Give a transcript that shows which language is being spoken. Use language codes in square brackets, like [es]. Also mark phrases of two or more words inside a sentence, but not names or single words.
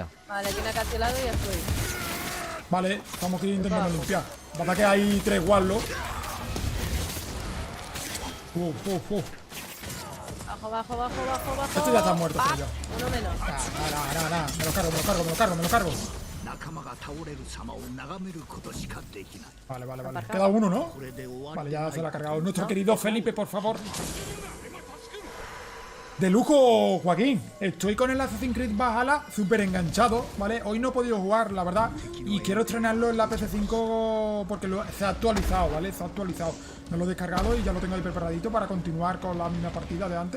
[es] Vale, aquí en acantilado y ya estoy. Vale, estamos aquí intentando limpiar. Pasa que hay 3 guarlos. Bajo. Este ya está muerto, Ah, tío. uno menos. Nada. Me lo cargo. [ja] 仲間が倒れる様を眺めることしかできない [es] Vale. Queda uno, ¿no? [ja] これで終わ [es] Vale, [ja] り [es] ya se la ha cargado. Nuestro querido Felipe, por favor. De lujo, Joaquín. Estoy con el Assassin's Creed Valhalla súper enganchado, ¿vale? Hoy no he podido jugar, la verdad. Y quiero estrenarlo en la PC5 porque se ha actualizado, ¿vale? Se ha actualizado. Me lo he descargado y ya lo tengo ahí preparadito para continuar con la misma partida de antes.